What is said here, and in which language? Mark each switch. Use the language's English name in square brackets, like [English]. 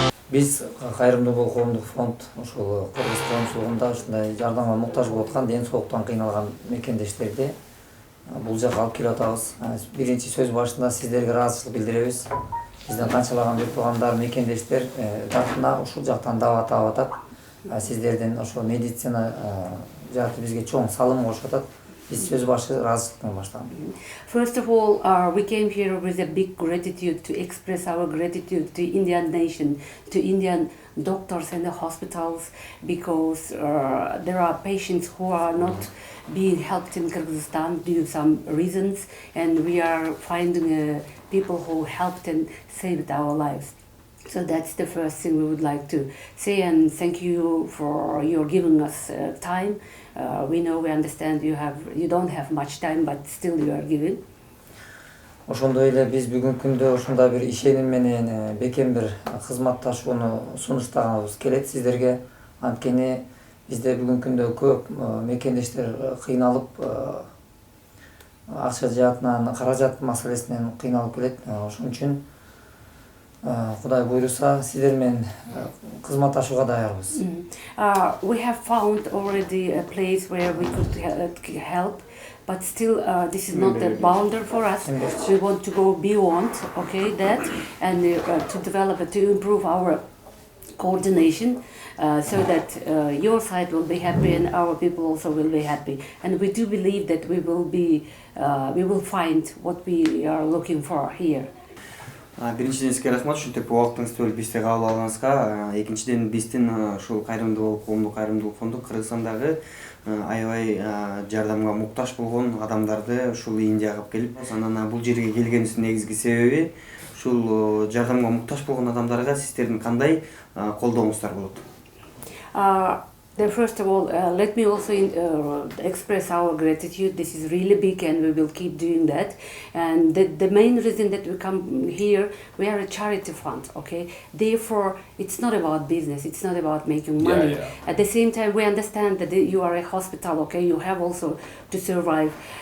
[Kyrgyz] Биз Кайрымдуу бол коомдук фонд ошол Кыргыз коомчулугунда ушундай жардамга муктаж болуп аткан, ден соолуктан кыйналган мекендештерди бул жака алып келип атабыз. Биринчи сөз башында сиздерге ыраазычылык билдиребиз. Биздин канчалаган бир туугандар, мекендештер жактына ушул жактан даават алып атат. Сиздердин ошол медицина жааты бизге чоң салым кошуп атат. Биз сөз башы ыраазычылык менен баштаган. [English] First of all, we came here with a big gratitude to express our gratitude to Indian nation, to Indian doctors and the hospitals, because there are patients who are not being helped in Kyrgyzstan due to some reasons, and we are finding people who helped and saved our lives. So that's the first thing we would like to say, and thank you for your giving us time. We know, we understand you don't have much time, but still you are giving. [Kyrgyz] Ошондой эле биз бүгүнкү күндө ушундай бир ишеним менен бекем бир кызматташууну сунуштаганыбыз келет сиздерге. Анткени бизде бүгүнкү күндө көп мекендештер кыйналып, акча жаатынан, каражат маселесинен кыйналып келет. Ошон үчүн Кудай буйруса сиздер менен кызматташууга даярбыз. [English] We have found already a place where we could help, but still this is not the boundary for us. We want to go beyond, that, and to develop, to improve our coordination, so that your side will be happy and our people also will be happy. And we do believe that we will find what we are looking for here. [Kyrgyz] Биринчиден сизге рахмат ушинтип убактыңызды бөлүп бизди кабыл алганыңызга. Экинчиден биздин ушул Кайрымдуу коомдук Кайрымдуулук фонду Кыргызстандагы аябай жардамга муктаж болгон адамдарды ушул Индияга алып келип, анан бул жерге келгенибиздин негизги себеби ушул жардамга муктаж болгон адамдарга сиздердин кандай колдооңуздар болот? [English] First of all, let me also express our gratitude. This is really big and we will keep doing that. And the main reason that we come here, we are a charity fund, Therefore, it's not about business, it's not about making money. At the same time, we understand that you are a hospital, You have also to survive.